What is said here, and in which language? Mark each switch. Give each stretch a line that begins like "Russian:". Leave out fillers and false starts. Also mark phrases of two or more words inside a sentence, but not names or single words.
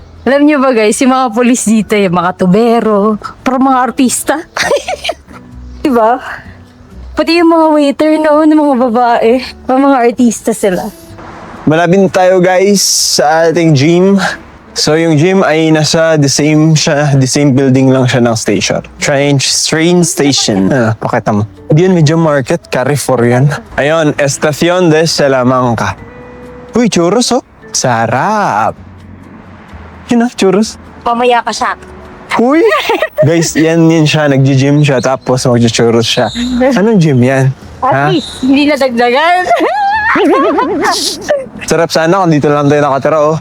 Filipino: Alam niyo ba, guys, yung mga pulis dito, yung mga tubero, parang mga artista. Diba? Pati yung mga waiter, no, ng mga babae, mga artista sila. Malapit tayo, guys, sa ating gym. So yung gym ay nasa
English: the same building
Filipino: lang siya ng station.
English: Train station.
Filipino: Pakita mo. Hindi yun medyo market, Carrefour yan. Ayun, Estación de Salamanca. Uy, churros oh. Sarap. Yun churros. Pamaya ka siya. Uy! Guys, yan siya. Nag-gym siya tapos mag-churros siya. Anong gym yan?
English: At least,
Filipino: hindi na dagdagan. Sarap sana kung dito lang tayo nakatira oh.